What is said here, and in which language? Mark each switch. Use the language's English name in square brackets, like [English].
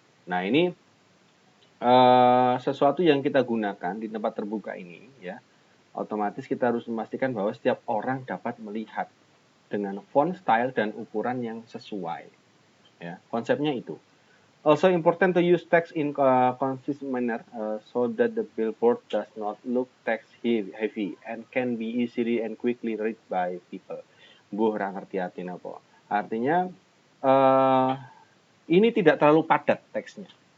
[Indonesian] Nah, ini sesuatu yang kita gunakan di tempat terbuka ini ya, otomatis kita harus memastikan bahwa setiap orang dapat melihat dengan font style dan ukuran yang sesuai. Ya, konsepnya itu. [English] Also important to use text in consistent manner so that the billboard does not look text heavy and can be easily and quickly read by people. [Javanese] Ora ngerti [Indonesian] artinya apa. Artinya ini tidak terlalu padat teksnya.